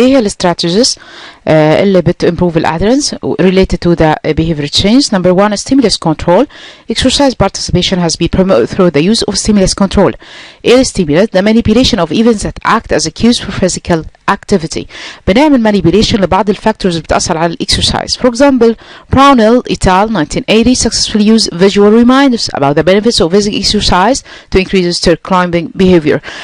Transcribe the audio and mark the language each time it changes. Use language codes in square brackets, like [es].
[ar] ايه هي الستراتيجيز اللي [en] improve adherence related to the behavior change? Number one, stimulus control. Exercise participation has been promoted through the use of stimulus control. ايه stimulus? The manipulation of events that act as a cues for physical activity. [ar] بنعمل manipulation لبعض الفاكتورز بتأثر على exercise. [en] For example, Brownell et al. 1980 successfully used visual reminders about the benefits of physical exercise to increase stair climbing behavior.